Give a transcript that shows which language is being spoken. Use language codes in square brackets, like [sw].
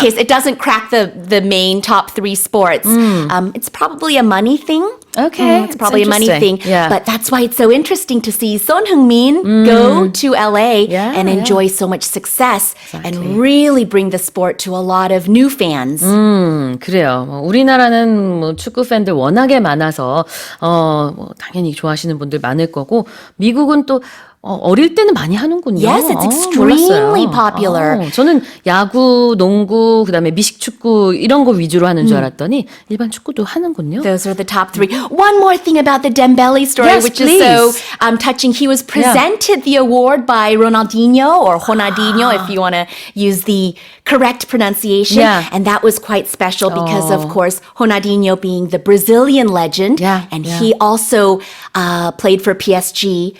[en] case, it doesn't crack the main top 3 sports. It's probably a money thing. Okay, It's probably a it's money thing. interesting. Yeah. But that's why it's so interesting to see Son Heung-min go to LA Yeah, and enjoy so much success and really bring the sport to a lot of new fans. [ko] 그래요. 우리나라는 축구 팬들 워낙에 많아서 당연히 좋아하시는 분들 많을 거고 미국은 또 어릴 때는 많이 하는군요. [en] Yes, it's extremely [ko] 몰랐어요. [en] popular. [ko] 저는 야구, 농구, 그다음에 미식축구 이런 거 위주로 하는 줄 알았더니 일반 축구도 하는군요. [en] Those are the top 3. One more thing about the Dembele story, Yes, which please. is so touching. He was presented the award by Ronaldinho or Ronaldinho, if you want to use the correct pronunciation. Yeah. And that was quite special because, of course, Ronaldinho being the Brazilian legend. Yeah, And yeah. he also played for PSG